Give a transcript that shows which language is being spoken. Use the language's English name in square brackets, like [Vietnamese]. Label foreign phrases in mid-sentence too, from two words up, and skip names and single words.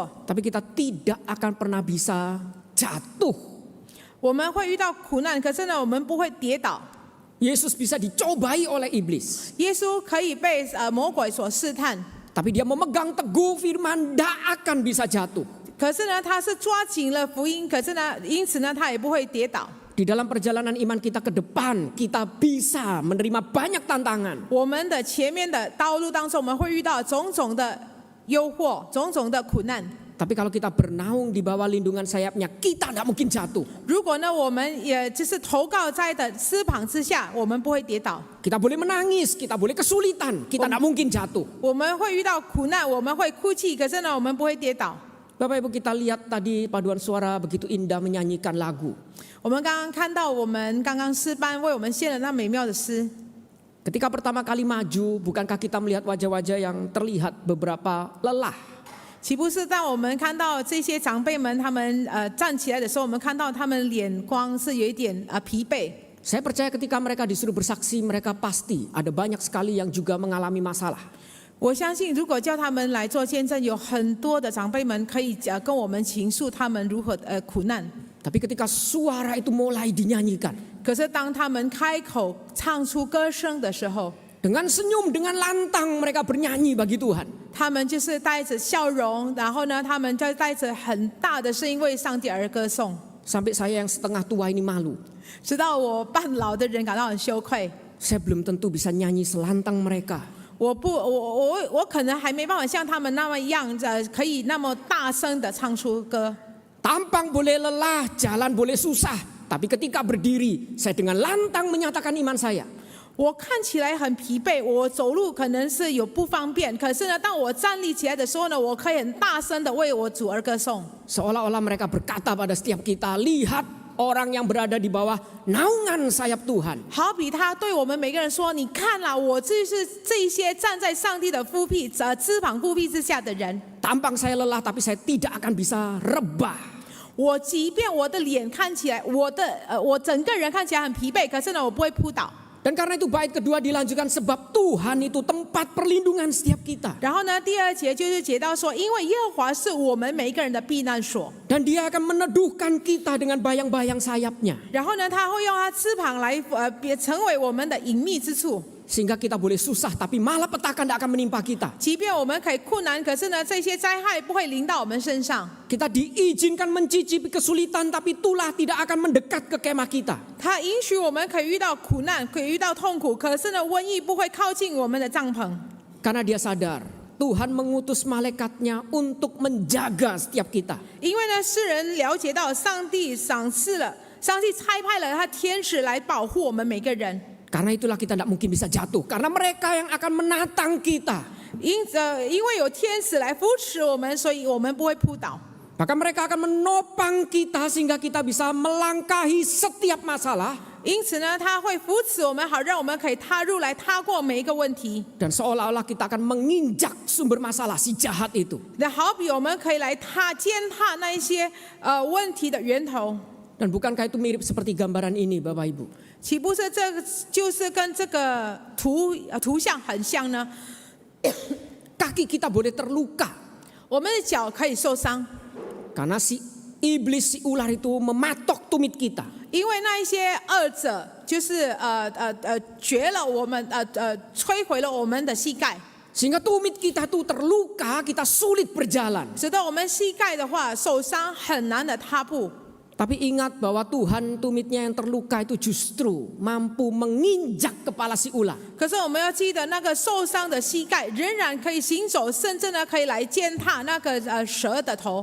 [Indonesian] Tapi kita tidak akan pernah bisa jatuh. [Chinese] 我们会遇到苦难，可是呢，我们不会跌倒。 [Indonesian] Yesus bisa dicobai oleh iblis. [Chinese] 耶稣可以被魔鬼所试探， [Indonesian] Tapi dia memegang teguh firman, tidak akan bisa jatuh. [Chinese] 可是呢，他是抓紧了福音，可是呢，因此呢，他也不会跌倒。 [Indonesian] Di dalam perjalanan iman kita ke depan, kita bisa menerima banyak tantangan. [Chinese] 我们的前面的道路当中，我们会遇到种种的诱惑、种种的苦难。 [Indonesian] Tapi kalau kita bernaung di bawah lindungan sayapnya, kita tidak mungkin jatuh. [Chinese] 如果呢，我们也就是投靠在的翅膀之下，我们不会跌倒。 [Indonesian] Kita boleh menangis, kita boleh kesulitan, kita tidak mungkin jatuh. [Chinese] 我们会遇到苦难，我们会哭泣，可是呢，我们不会跌倒。 [Indonesian] Bapak Ibu, kita lihat tadi paduan suara begitu indah menyanyikan lagu. [Chinese] 我们刚刚看到，我们刚刚诗班为我们献了那美妙的诗。 [Indonesian] Ketika pertama kali maju, bukankah kita melihat wajah-wajah yang terlihat beberapa lelah? [Chinese] 岂不是当我们看到这些长辈们他们站起来的时候，我们看到他们脸光是有一点疲惫。 [Indonesian] Saya percaya ketika mereka disuruh bersaksi, mereka pasti ada banyak sekali yang juga mengalami masalah. [Chinese] 我相信，如果叫他们来做见证，有很多的长辈们可以跟我们倾诉他们如何苦难。 [Indonesian] Tapi ketika suara itu mulai dinyanyikan, [Chinese] 可是当他们开口唱出歌声的时候， [Indonesian] dengan senyum, dengan lantang mereka bernyanyi bagi Tuhan. [Chinese] 他们就是带着笑容，然后呢，他们就带着很大的声音为上帝而歌颂。 [Indonesian] Sampai saya yang setengah tua ini malu. [Chinese] 直到我半老的人感到很羞愧。 [Indonesian] Saya belum tentu bisa nyanyi selantang mereka. [Chinese] 我可能还没办法像他们那么样可以那么大声的唱出歌。 [Indonesian] Tampang boleh lelah, jalan boleh susah. Tapi ketika berdiri, saya dengan lantang menyatakan iman saya. [Chinese] 我看起来很疲惫，我走路可能是有不方便，可是呢，当我站立起来的时候呢，我可以很大声的为我主而歌颂。 [Indonesian] Seolah-olah mereka berkata pada setiap kita, lihat orang yang berada di bawah naungan sayap Tuhan. [Chinese] 好比他对我们每个人说：“你看啦，我就是这一些站在上帝的翅膀覆庇之下的人。 [Indonesian] Tampang saya lelah, tapi saya tidak akan bisa rebah. [Chinese] 我即便我的脸看起来，我整个人看起来很疲惫，可是呢，我不会扑倒。” [Indonesian] Dan karena itu bait kedua dilanjutkan sebab Tuhan itu tempat perlindungan setiap kita. [Chinese] 然后呢，第二节就是解到说，因为耶和华是我们每一个人的避难所。 [Indonesian] Dan dia akan meneduhkan kita dengan bayang-bayang sayapnya. [Chinese] 然后呢，他会用他翅膀来成为我们的隐秘之处。 [Indonesian] Sehingga kita boleh susah tapi malapetaka tidak akan menimpa kita. [Chinese] 即便我们可以困难，可是呢，这些灾害不会临到我们身上。 [Indonesian] Kita diizinkan mencicipi kesulitan tapi tulah tidak akan mendekat ke kemah kita. [Chinese] 他允许我们可以遇到苦难，可以遇到痛苦，可是呢，瘟疫不会靠近我们的帐篷。 [Indonesian] Karena dia sadar Tuhan mengutus malaikatnya untuk menjaga setiap kita. [Chinese] 因为呢，世人了解到上帝赏赐了，上帝差派了他天使来保护我们每个人。 [Indonesian] Karena itulah kita tidak mungkin bisa jatuh. Karena mereka yang akan menatang kita. [Chinese] 因为有天使来扶持我们，所以我们不会扑倒。 [Indonesian] Maka mereka akan menopang kita sehingga kita bisa melangkahi setiap masalah. [Chinese] 因此呢，他会扶持我们，好让我们可以踏过每一个问题。 [Indonesian] Dan seolah-olah kita akan menginjak sumber masalah si jahat itu. [Chinese] 那好比我们可以来践踏那一些问题的源头。 [Indonesian] Dan bukankah itu mirip seperti gambaran ini Bapak Ibu? [Chinese] 岂不是这个就是跟这个图像很像呢？ [Indonesian] Kaki kita boleh terluka. [Chinese] 我们的脚可以受伤， [Indonesian] Karena si iblis, si ular itu mematok tumit kita. [Chinese] 因为那一些恶者就是掘了我们摧毁了我们的膝盖。 [Indonesian] Sehingga tumit kita itu terluka, kita sulit berjalan. [Chinese] 使得我们膝盖的话受伤，很难的踏步。 [Indonesian] Tapi ingat bahwa Tuhan tumitnya yang terluka itu justru mampu menginjak kepala si ular. [Chinese] 可是我们要记得，那个受伤的膝盖仍然可以行走，甚至呢可以来践踏那个蛇的头。